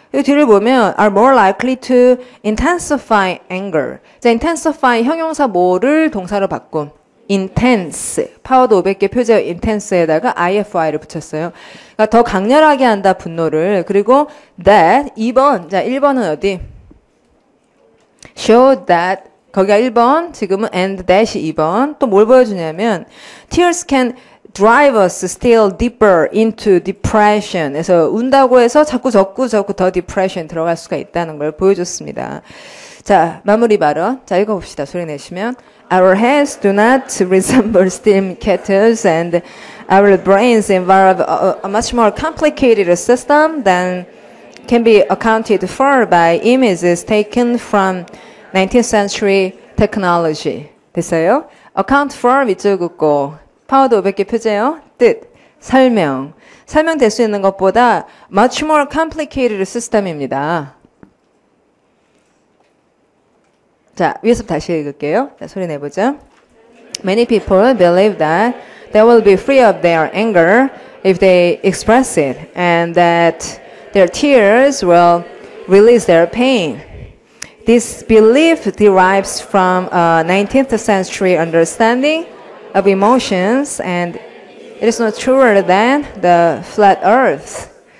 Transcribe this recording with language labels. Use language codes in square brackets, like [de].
[ko] 이 뒤를 보면, [en] are more likely to intensify anger. [ko] 자, intensify 형용사 뭐를 동사로 바꿈? [en] intense. [ko] 파워드 500개 표제 intense에다가 ify를 붙였어요. 그러니까 더 강렬하게 한다, 분노를. 그리고 that 2번. 자, 1번은 어디? show that 거기가 1번, 지금은 and that이 2번. 또 뭘 보여주냐면 [en] tears can drive us still deeper into depression. [ko] 그래서 운다고 해서 자꾸 더 depression 들어갈 수가 있다는 걸 보여줬습니다. 자, 마무리 발언. 자, 읽어봅시다. 소리 내시면 [en] Our heads do not resemble steam kettles and our brains involve a much more complicated system than can be accounted for by images taken from 19th century technology. [ko] 됐어요? account for 밑줄 긋고 파워드 500개 표제요. 뜻, 설명될 수 있는 것보다 much more complicated system입니다. 자, 위에서 다시 읽을게요. 자, 소리 내보죠. [en] Many people believe that they will be free of their anger if they express it, and that their tears will release their pain. This belief derives from a 19th century understanding of emotions, and it is not truer than the flat earth.